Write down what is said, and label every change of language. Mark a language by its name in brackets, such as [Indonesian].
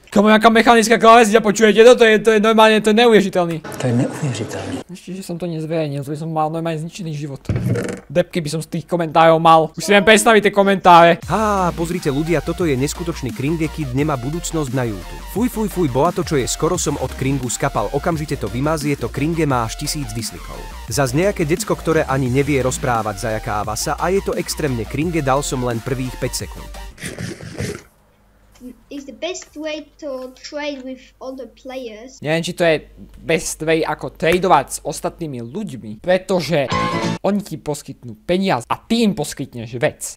[Slovak] Kamo, jaká mechanická klávesnica, počujete to? To je normálne, to je neuvěřitelný. [Czech] To je neuvěřitelný. [Slovak] Ešte, že som to nezverejnil, to by som mal normálne zničený život. Depky by som z tých komentárov mal. Už si viem predstaviť tie komentáre. Pozrite ľudia, toto je neskutočný Kringe Kid, nemá budúcnosť na YouTube. Fuj, bola to, čo je, skoro som od Kringu skapal, okamžite to vymazie, to Kringe má až 1000 dislikov. Zas nejaké decko, ktoré ani nevie rozprávať, zajakáva sa a je to extrémne Kringe, dal som len prvých 5 sekúnd. [English] Is the best way to trade with other players. [Slovak] Neviem, či to je [English] best way [Slovak] ako tradovať s ostatnými ľuďmi, pretože oni ti poskytnú peniaze a ty im poskytneš vec.